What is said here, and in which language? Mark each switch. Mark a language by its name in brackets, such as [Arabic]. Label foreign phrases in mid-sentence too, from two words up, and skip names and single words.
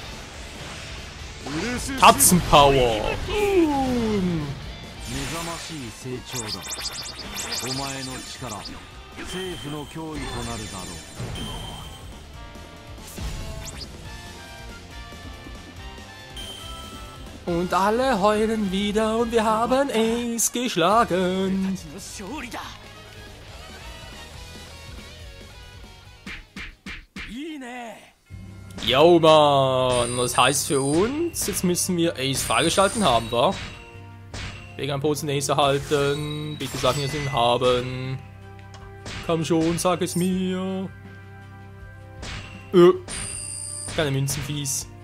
[German] Tatzenpower. [Japanese] 目覚ましい成長だ。お前の力、政府の脅威となるだろう。 [German] Und alle heulen wieder und wir haben Ace geschlagen. [Japanese] 勝利だ。いいね。 [German] Yo, Mann. Das heißt für uns, jetzt müssen wir Ace freigeschalten haben, wa? Wegen einem Posen Ace erhalten. Bitte sag mir, dass wir ihn haben. Komm schon, sag es mir. Keine Münzen, fies.